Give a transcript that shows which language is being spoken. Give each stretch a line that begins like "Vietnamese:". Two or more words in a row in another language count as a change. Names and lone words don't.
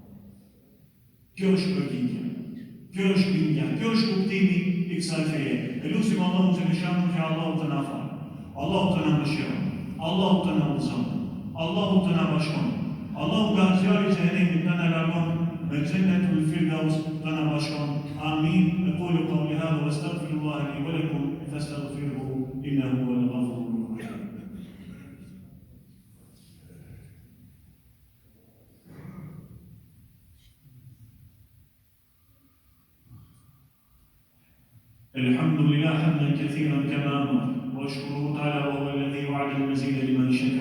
Albanian: Kjo është përgjigja, kjo është bindja, kjo është kuptimi i kësaj feje. E lutim Allahun xhaleshanuhu që Allahu të na falë, Allahu të na mëshiron, Allahu të na udhëzon, Allahu të na bashkon, Allahu nga zjarri i xhenemit të na largon, me
Arabic: جنة الفردوس
Albanian: të na bashkon. Amin.
Arabic: أقول قولي هذا وأستغفر الله لي ولكم فاستغفروه إنه هو الغفور الرحيم. الحمد لله حمدا كثيرا كما امر واشكره تعالى وهو الذي وعد المزيد لمن شكر.